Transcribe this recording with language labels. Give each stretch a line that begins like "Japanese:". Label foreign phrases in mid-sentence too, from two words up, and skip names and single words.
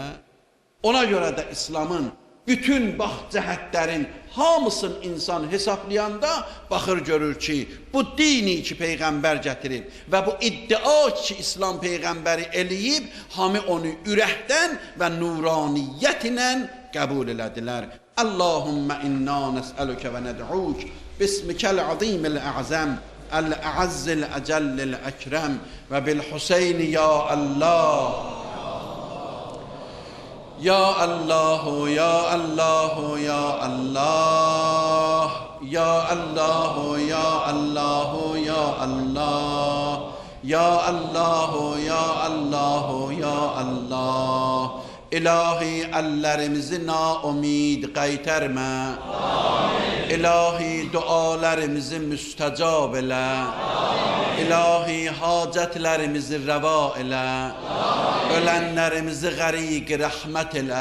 Azerbaijani: Ona görə də İslamın bütün bax cəhətlərin hamısını insan hesablayanda baxır görür ki, bu dini ki Peyğəmbər gətirib və bu iddia ki İslam Peyğəmbəri eləyib, hamı onu ürəkdən və nuraniyyət ilə qəbul elədilər.
Arabic: اللهم إنا نسألك وندعوك باسمك العظيم الأعظم الأعز الأجل الأكرم وبالحسين يا الله. يا الله، يا الله، يا الله، يا الله، يا الله، يا الله، يا الله، يا الله، يا الله.
Azerbaijani: İlahi əllərimizi naumid qaytarma. İlahi dualarımızı müstəcab elə. İlahi hacətlərimizi rəva elə. Ölənlərimizi qəriq rəhmət elə.